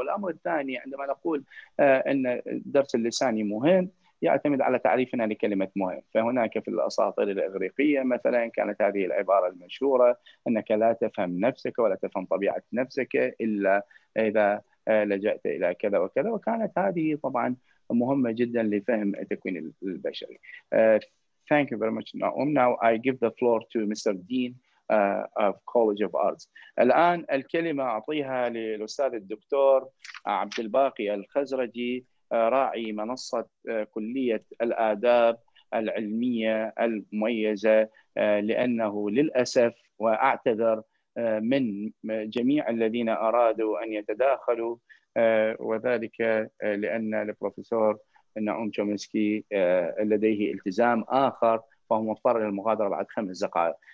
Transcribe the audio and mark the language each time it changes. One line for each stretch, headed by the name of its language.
Arabic: والأمر الثاني، عندما نقول أن الدرس اللساني مهم، يعتمد على تعريفنا لكلمة مهم. فهناك في الأساطير الإغريقية مثلا كانت هذه العبارة المشهورة: أنك لا تفهم نفسك ولا تفهم طبيعة نفسك إلا إذا لجأت إلى كذا وكذا، وكانت هذه طبعا مهمة جدا لفهم التكوين البشري.
English: Thank you very much, Noam. Now I give the floor to Mr. Dean of College of Arts.
Arabic: الآن الكلمة أعطيها للأستاذ الدكتور عبد الباقي الخزرجي، راعي منصة كلية الآداب العلمية المميزة، لأنه للأسف وأعتذر من جميع الذين أرادوا أن يتداخلوا، وذلك لأن البروفيسور نعوم تشومسكي لديه التزام آخر، فهو مضطر للمغادرة بعد 5 دقائق.